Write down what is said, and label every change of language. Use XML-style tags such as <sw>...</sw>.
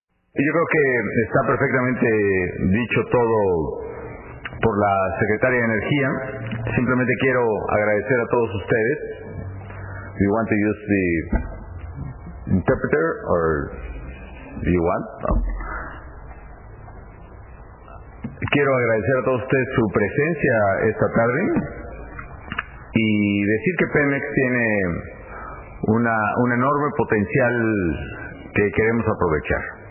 <es>Yo creo que está perfectamente dicho todo por la Secretaria de Energía. Simplemente quiero agradecer a todos ustedes.</es> <en>Do you want to use the interpreter or do you want?</en> <es>No. Quiero agradecer a todos ustedes su presencia esta tarde y decir que Pemex tiene un enorme potencial que queremos aprovechar.</es>